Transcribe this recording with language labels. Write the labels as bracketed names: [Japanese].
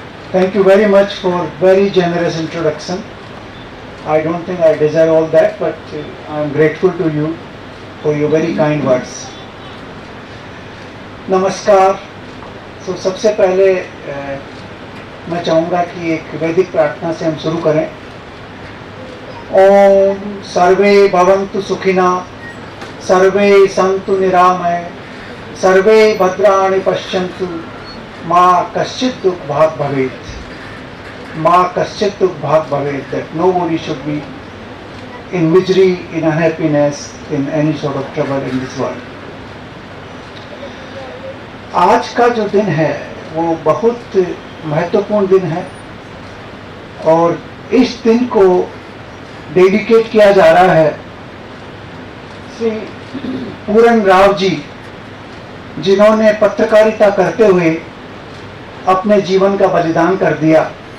[English] Thank you very much for very generous introduction. I don't think I deserve all that, but I am grateful to you for your very kind words. [Hindi] नमस्कार. तो सबसे पहले मैं चाहूँगा कि एक वैदिक प्रार्थना से हम शुरू करें. [Sanskrit] ओम सर्वे भवन्तु सुखिना, सर्वे सन्तु निरामय, सर्वे भद्राणि पश्यन्तु, माँ कश्चित् दुख भाग भवेत्. माँ कश्चित् दुख भाग भवेत्. [English] That nobody should be in misery, in unhappiness, in any sort of trouble in this world. [Hindi] आज का जो दिन है वो बहुत महत्वपूर्ण दिन है और इस दिन को डेडिकेट किया जा रहा है श्री पूरन राव जी, जिन्होंने पत्रकारिता करते हुए अपने जीवन का बलिदान कर दिया.